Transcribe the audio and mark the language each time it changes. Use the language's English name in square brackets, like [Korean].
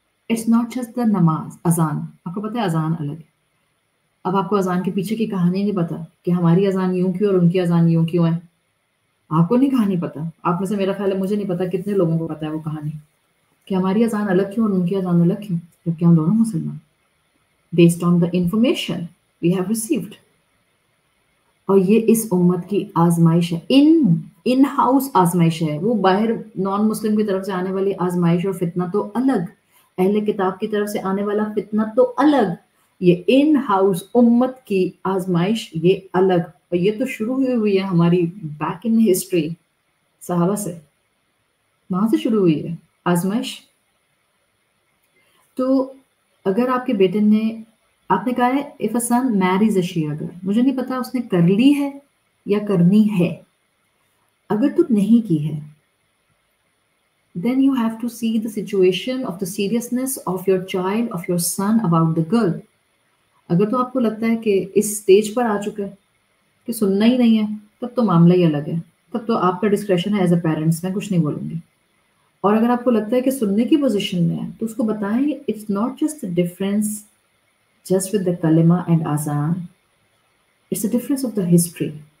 [English] it's not just the namaz, [Urdu] اذان. آپ کو پتہ ہے اذان الگ ہے. اب آپ کو اذان کے پیچھے کی کہانی نہیں پتا کہ ہماری اذان یوں کیوں اور ان کی اذان یوں کیوں ہے. آپ کو نہیں کہانی پتا. آپ میں سے میرا خیال ہے مجھے نہیں پتا کتنے لوگوں کو پتا ہے وہ کہانی کہ ہماری اذان الگ کیوں اور ان کی اذان الگ کیوں، جبکہ ہم دونوں مسلمان. [English] Based on the information we have received. [Urdu] اور یہ اس امت کی آزمائش ہے، ان ہاؤس آزمائش ہے. وہ باہر نان مسلم کی طرف سے آنے والی آزمائش اور فتنہ تو الگ، اہل کتاب کی طرف سے آنے والا فتنہ تو الگ. یہ ان ہاؤس امت کی آزمائش یہ الگ. اور یہ تو شروع ہوئی ہے ہماری بیک ان ہسٹری صحابہ سے، وہاں سے شروع ہوئی ہے آزمائش. تو اگر آپ کے بیٹے نے، آپ نے کہا ہے [English] if a son marries a Shia girl، [Urdu] مجھے نہیں پتا اس نے کر لی ہے یا کرنی ہے. اگر تو نہیں کی ہے [English] then you have to see the situation of the seriousness of your child, of your son about the girl. [Urdu] اگر تو آپ کو لگتا ہے کہ اس سٹیج پر آ چکا ہے کہ سننا ہی نہیں ہے، تب تو معاملہ ہی الگ ہے. تب تو آپ کا ڈسکریشن ہے ایز اے پیرنٹس، میں کچھ نہیں بولوں گی. اور اگر آپ کو لگتا ہے کہ سننے کی پوزیشن میں ہے تو اس کو بتائیں [English] It's not just a difference just with the kalima and azan, it's a difference of the history.